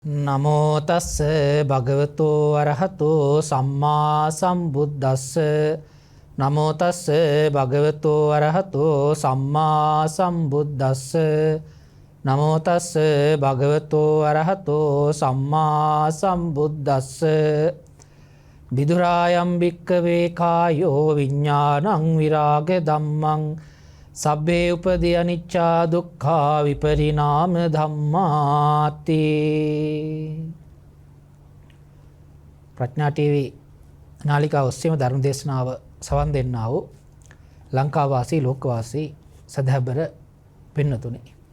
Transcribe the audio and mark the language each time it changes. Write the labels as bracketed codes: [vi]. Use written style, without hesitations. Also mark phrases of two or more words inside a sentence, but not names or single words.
[pi] නමෝ තස්ස භගවතෝ අරහතෝ සම්මා සම්බුද්දස්ස නමෝ තස්ස භගවතෝ අරහතෝ සම්මා සම්බුද්දස්ස නමෝ තස්ස භගවතෝ අරහතෝ සම්මා සම්බුද්දස්ස විදුරායම් භික්ඛවේ කායෝ විඥානං විරාග ධම්මං සබ්බේ උපදී අනිච්චා දුක්ඛා විපරිණාම ධම්මාති. [si] ප්‍රඥා ටීවී නාලිකාව ඔස්සේම ධර්ම දේශනාව සවන් දෙන්නා වූ ලංකාවාසී ලෝකවාසී සදහබර පින්නතුනි.